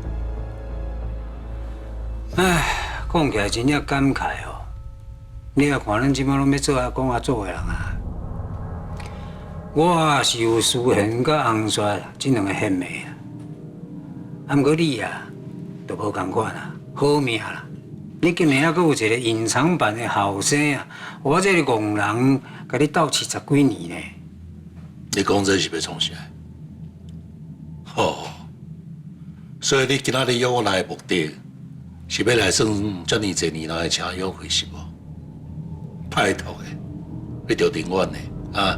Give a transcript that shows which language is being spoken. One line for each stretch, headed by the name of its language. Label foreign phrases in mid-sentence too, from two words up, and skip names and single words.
Min Nan Chinese: 唉，讲起来真正感慨哦。你也看咱即摆拢要做阿公阿祖的人啊， 我是有思贤甲红雪这两个贤妹啊，啊，毋过你啊，都无共款啊，好命啦！你竟然还阁有一个隐藏版的后生啊！我这个戆人，甲你斗70几年呢。你讲这是要创啥？哦，所以你今仔日约我来的目的，是要来算遮尔侪年来的车友会是无？拜托的，你着宁愿的啊！